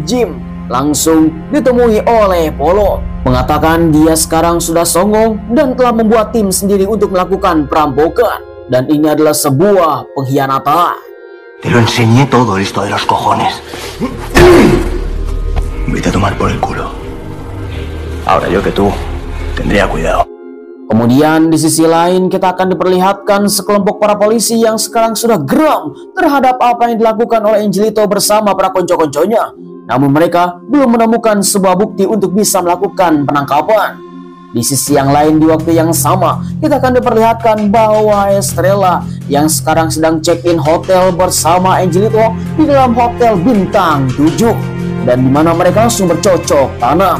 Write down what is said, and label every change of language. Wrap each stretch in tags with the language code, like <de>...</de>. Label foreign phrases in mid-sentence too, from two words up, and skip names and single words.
<id>gym langsung ditemui oleh Polo, mengatakan dia sekarang sudah songong dan telah membuat tim sendiri untuk melakukan perampokan, dan ini adalah sebuah pengkhianatan.</id> <es>Te lo enseñé todo esto de los cojones. Vete a tomar por el culo. Ahora yo que tú tendría cuidado.</es> <id>Kemudian di sisi lain kita akan diperlihatkan sekelompok para polisi yang sekarang sudah geram terhadap apa yang dilakukan oleh Angelito bersama para konco-konconya. Namun mereka belum menemukan sebuah bukti untuk bisa melakukan penangkapan. Di sisi yang lain, di waktu yang sama, kita akan diperlihatkan bahwa Estrella yang sekarang sedang check-in hotel bersama Angelito di dalam hotel bintang 7, dan di mana mereka langsung bercocok tanam.</id>